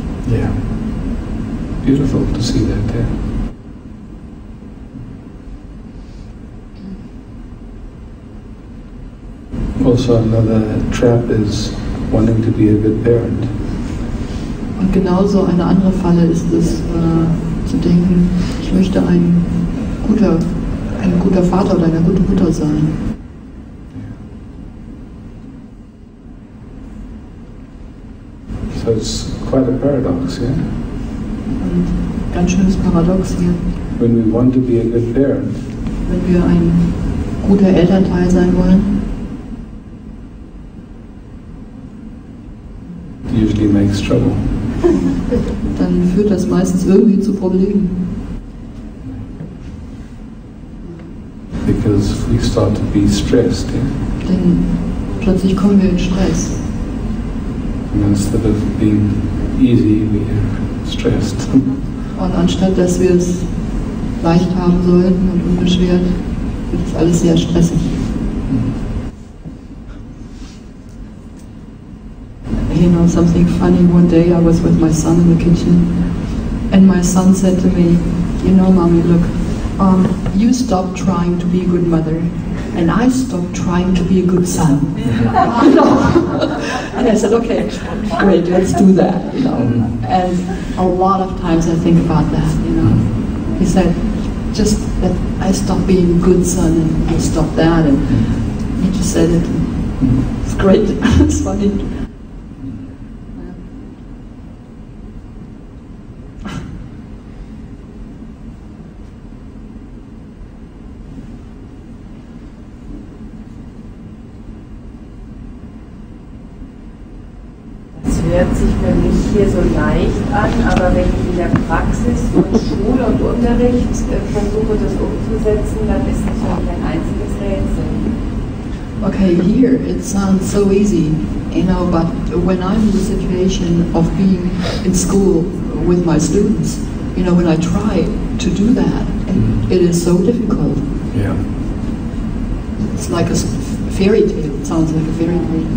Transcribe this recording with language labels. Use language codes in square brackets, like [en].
[en] Yeah. Beautiful to see that there. Also another trap is wanting to be a good parent. [de] Und genauso eine andere Falle ist es, zu denken, ich möchte ein guter Vater oder eine gute Mutter sein. [en] So it's quite a paradox, yeah? [de] Ein ganz schönes Paradox hier. [en] When we want to be a good parent, [de] wenn wir ein guter Elternteil sein wollen, [en] it usually makes trouble. [de] dann führt das meistens irgendwie zu Problemen. [en] Because we start to be stressed, yeah? [de] Denn plötzlich kommen wir in Stress. [en] And instead of being easy, we are stressed. [de] Und anstatt dass wir es leicht haben sollten und unbeschwert, wird es alles sehr stressig. [en] You know, something funny, one day I was with my son in the kitchen and my son said to me, you know, Mommy, look, you stop trying to be a good mother and I stop trying to be a good son. You know? And I said, okay, great, let's do that. You know? And a lot of times I think about that, you know. He said, just that I stop being a good son and I stop that, and he just said it. It's great. It's funny. [de] hört sich für mich hier so leicht an, aber wenn ich in der Praxis von Schule und Unterricht versuche, das umzusetzen, dann ist es für mich ein einziges Rätsel. [en] Okay, here it sounds so easy, you know, but when I'm in the situation of being in school with my students, you know, when I try to do that, it is so difficult. Yeah. It's like a fairy tale. It sounds like a fairy tale.